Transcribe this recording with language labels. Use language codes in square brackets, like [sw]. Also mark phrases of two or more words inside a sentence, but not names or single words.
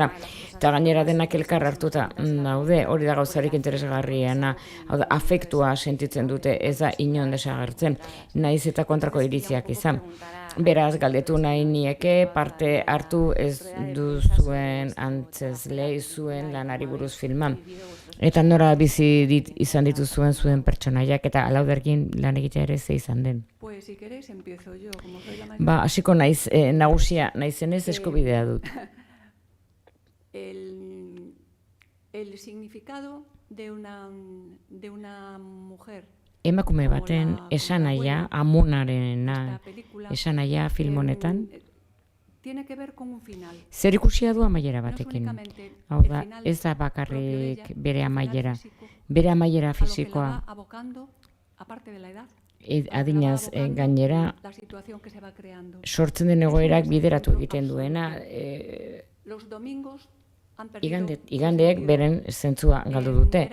[eu] Eta gainera denak elkar hartuta daude, hori da gauzarik interesgarriena, afektua sentitzen dute, ez da inon desagertzen, naiz eta kontrako iriziak izan. Beraz, galdetu nahi nieke parte hartu ez duzuen antzezle zuen lanari buruz filman. Eta nora bizi izan dituzuen zuen pertsonaiak eta Alauderkin lan egitea ere ze izan den. [es] Pues si queréis empiezo yo, como soy la mayor. [eu] Ba, hasiko naiz, nagusia naizenez eskubidea dut. [es] El significado de una mujer. [eu] Emakume baten esanahia, amonarena esanahia film honetan, [es] Tiene que ver con un final. [eu] zer ikusia du amaiera batekin. Hau da, ez da bakarrik bere amaiera. Bere amaiera fisikoa, adinaz gainera, sortzen den egoerak bideratu egiten duena, igandeek beren zentzua galdu dute.